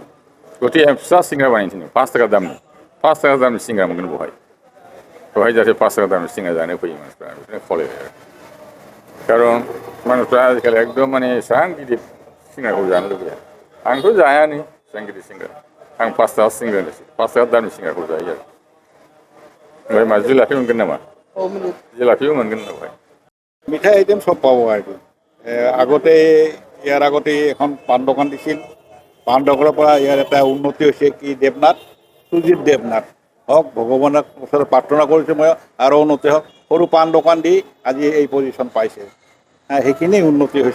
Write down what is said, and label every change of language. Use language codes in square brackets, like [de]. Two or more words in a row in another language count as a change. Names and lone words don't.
[brx] गथिखे फिसा सिंग्रा बानायनो थिनदों 5 थाखा दामनि। 5 थाखा दामनि सिंग्रा मोनगोन बेवहाय जाहाथे 5 थाखा दामनि सिंग्रा जानो फैयो मानसिफ्रा, बेखौनो खावलायबाय आरो। खारन मानसिफ्रा आजिखालि एकदम माने एसेबां गिदिर सिंग्राखौ जानो लुबैया। आंथ' जायानो एसेबां गिदिर सिंग्रा। आं 5 थाखा सिंग्रानोसै, 5 थाखा दामनि सिंग्राखौ जायो आरो। ओमफ्राय मा जिलापि मोनगोन नामा? जिलापिबो मोनगोन बेवहाय। [as] মিঠাই আইটেম সব পাব আর কি। ইয়াৰ আগতে এখন পাণ দোকান দিছিল। পাণ দোকানৰ পৰা ইয়াৰ এটা উন্নতি হৈছে কি দেৱনাথ, সুজিত দেৱনাথ হওক, ভগৱানক ওচৰত প্ৰাৰ্থনা কৰিছোঁ মই আৰু উন্নতি হওক। সৰু পাণ দোকান দি আজি এই পজিশ্যন পাইছে, সেইখিনি উন্নতি হৈছে।